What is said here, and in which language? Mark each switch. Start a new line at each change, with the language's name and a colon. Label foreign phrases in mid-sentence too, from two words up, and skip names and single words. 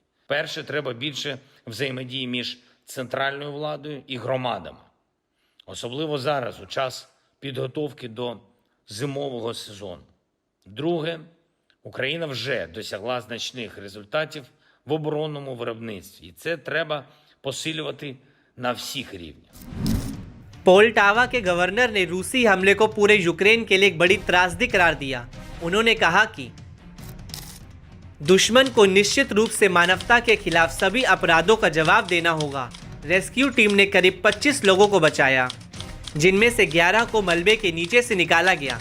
Ukrainian: Перше, треба більше взаємодії між центральною владою і громадами. Особливо зараз, у час підготовки до зимового сезону. Друге, Україна вже досягла значних результатів в оборонному виробництві. І це треба посилювати на всіх рівнях.
Hindi: पोल्टावा के गवर्नर ने रूसी हमले को पूरे यूक्रेन के लिए एक बड़ी त्रासदी करार दिया। उन्होंने कहा कि दुश्मन को निश्चित रूप से मानवता के खिलाफ सभी अपराधों का जवाब देना होगा।
English: rescue team
Hindi: ने करीब 25 लोगों को बचाया, जिनमें से 11 को मलबे के नीचे से निकाला गया।